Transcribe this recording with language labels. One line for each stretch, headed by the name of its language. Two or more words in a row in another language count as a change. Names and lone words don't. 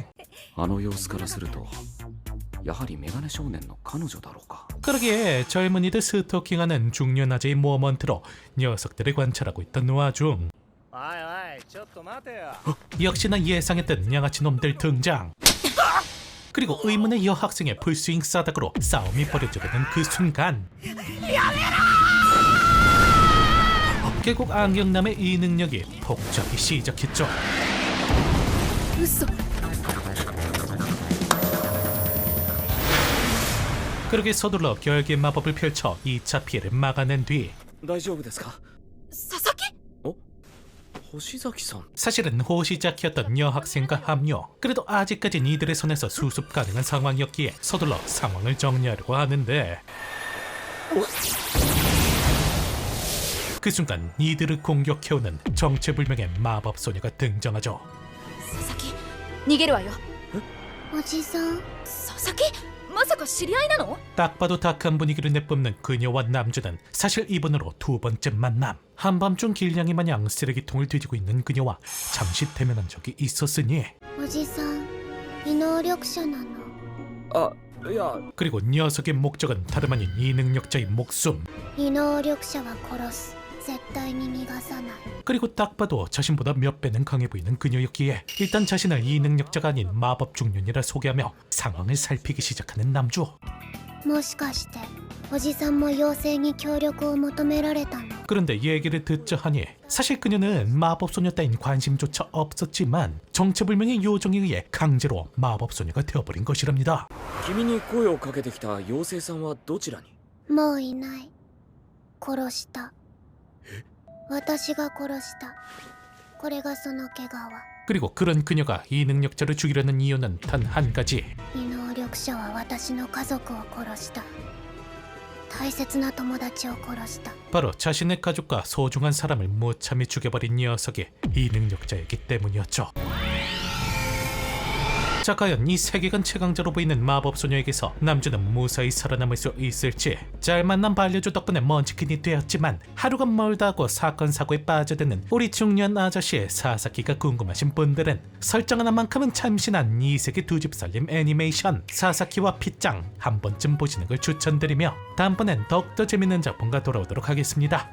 Japanese: あの様子からするとやはりメガネ少年の彼女だろうか。
Korean: 그러기에 젊은이들 스토킹하는 중년 아재의 모먼트로 녀석들을 관찰하고 있던 와중 역시나 예상했던 양아치 놈들 등장. 그리고 의문의 여학생의 풀스윙 싸닥으로 싸움이 벌어지려는 그 순간 결국 안경남의 이 능력이 폭주하기 시작했죠.
Japanese: 嘘。
Korean: 그렇게 서둘러 결계 마법을 펼쳐 2차 피해를 막아낸 뒤
Japanese: 大丈夫ですか。佐々木。星崎さん。
Korean: 사실은 호시자키였던 여학생과 합류. 그래도 아직까진 이들의 손에서 수습 가능한 상황이었기에 서둘러 상황을 정리하려고 하는데, 그 순간 이들을 공격해오는 정체불명의 마법소녀가 등장하죠.
Japanese: 佐々木、逃げるわよ。おじさん、佐々木、まさか知り合いなの？
Korean: 딱 봐도 닥한 분위기를 내뿜는 그녀와 남주는 사실 이번으로 두 번째 만남. 한밤중 길냥이 마냥 쓰레기통을 뒤지고 있는 그녀와 잠시 대면한 적이 있었으니,
Japanese: おじさん、異能力者なの。あ、いや。
Korean: 그리고 녀석의 목적은 다름 아닌 이 능력자의 목숨.
Japanese: 異能力者は殺す。絶対に逃がさない。
Korean: 그리고 딱 봐도 자신보다 몇 배는 강해 보이는 그녀였기에 일단 자신을 이 능력자가 아닌 마법 중년이라 소개하며 상황을 살피기 시작하는 남주.
Japanese: もしかしておじさんも妖精に協力を求められたの？
Korean: 그런데 얘기를 듣자 하니 사실 그녀는 마법소녀 따윈 관심조차 없었지만 정체불명의 요정에 의해 강제로 마법소녀가 되어버린 것이랍니다.
Japanese: 君に声をかけてきた妖精さんはどちらに。もういない。殺した。私が殺した。これがその毛皮。
Korean: 그리고 그런 그녀가 이 능력자를 죽이려는 이유는 단 한 가지.
Japanese: 異能力者は私の家族を殺した。大切な友達を殺した。
Korean: 바로 자신의 가족과 소중한 사람을 무참히 죽여버린 녀석이 이 능력자이기 때문이었죠. 자, 과연 이 세계관 최강자로 보이는 마법소녀에게서 남주는 무사히 살아남을 수 있을지. 잘 만난 반려주 덕분에 먼치킨이 되었지만 하루가 멀다 하고 사건 사고에 빠져드는 우리 중년 아저씨의 사사키가 궁금하신 분들은 설정 하나만큼은 참신한 이세계 두 집 살림 애니메이션 사사키와 핏장 한 번쯤 보시는 걸 추천드리며 다음번엔 더욱더 재밌는 작품과 돌아오도록 하겠습니다.